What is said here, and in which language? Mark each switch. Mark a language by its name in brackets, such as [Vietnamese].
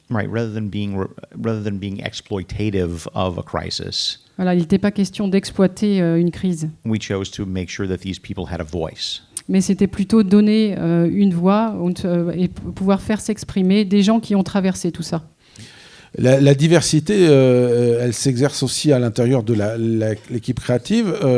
[English] Right, rather than being exploitative of a crisis. [French] Voilà, il n'était pas question d'exploiter une crise. [English] We chose to make sure that these people had a voice. [French] Mais c'était plutôt donner une voix et pouvoir faire s'exprimer des gens qui ont traversé tout ça. La diversité, elle s'exerce aussi à l'intérieur de l'équipe créative.